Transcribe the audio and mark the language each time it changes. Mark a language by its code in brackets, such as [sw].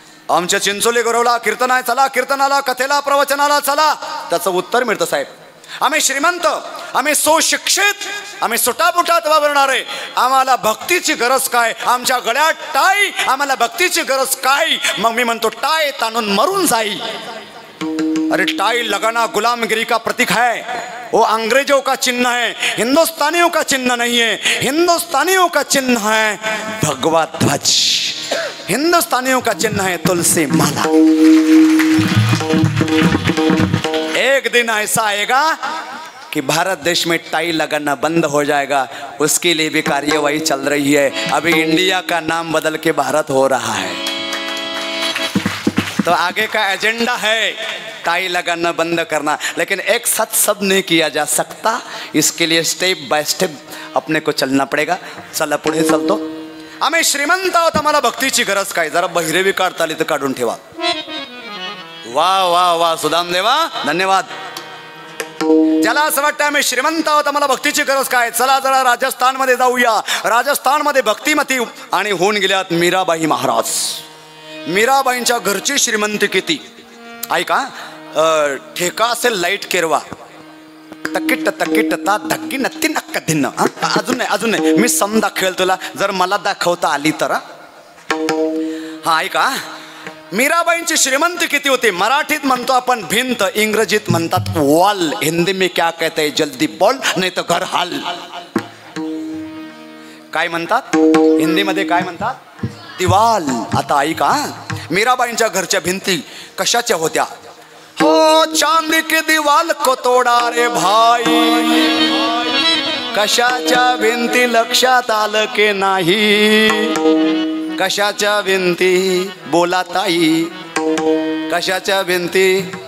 [mr] आमच्या चिंचोली गुरवला कीर्तन आहे, चला कीर्तनाला, कथेला, प्रवचनाला चला. त्याचं उत्तर मिळतं, साहेब आम्ही श्रीमंत, आम्ही सुशिक्षित, आम्ही सुटापुटात वावरणारे, आम्हाला भक्तीची गरज काय? आमच्या गळ्यात टाय, आम्हाला भक्तीची गरज काय? मग मी म्हणतो टाय ताणून मरून जाई. [hi] अरे टाई लगाना गुलामगिरी का प्रतीक है, वो अंग्रेजों का चिन्ह है, हिंदुस्तानियों का चिन्ह नहीं है. हिंदुस्तानियों का चिन्ह है भगवा ध्वज, हिंदुस्तानियों का चिन्ह है तुलसी माला. एक दिन ऐसा आएगा कि भारत देश में टाई लगाना बंद हो जाएगा. उसके लिए भी कार्यवाही चल रही है. अभी इंडिया का नाम बदल के भारत हो रहा है. तो आगे का एजेंडा है टाई लगाना बंद करना. लेकिन एक साथ सब नहीं किया जा सकता. इसके लिए स्टेप बाय स्टेप अपने को चलना पड़ेगा. [mr] चला पुढे चलतो. आम्ही श्रीमंत आहोत, आम्हाला भक्तीची गरज काय? जरा बहिरेवी काढता आली तर काढून ठेवा. वा वा वा सुदाम देवा, धन्यवाद. ज्याला असं वाटतं आम्ही श्रीमंत आहोत, आम्हाला भक्तीची गरज काय? चला जरा राजस्थानमध्ये जाऊया. राजस्थानमध्ये भक्तिमती आणि होऊन गेल्यात मीराबाई महाराज. मीराबाईंच्या घरची श्रीमंती किती ऐका. ठेका असेल लाईट केरवा, तकिट तकिट ता धग्गी नक्की नक्क धिन्न. अजून नाही मी सम दाखवेल तुला, जर मला दाखवता आली तर. हा ऐका, मीराबाईंची श्रीमंती किती होती? मराठीत म्हणतो आपण भिंत, इंग्रजीत म्हणतात वॉल. [hi] हिंदी में क्या कहते हैं जल्दी बोल [mr] नाही तर घर हाल. काय म्हणतात हिंदीमध्ये? काय म्हणतात? दिवाल. आता ऐका, मीराबाईंच्या घरच्या भिंती कशाच्या होत्या? [hi] हो चांदी की दीवाल को तोडा रे भाई. [mr] कशाच्या भिंती लक्षात आलं की नाही? कशाच्या भिंती बोला ताई? कशाच्या भिंती?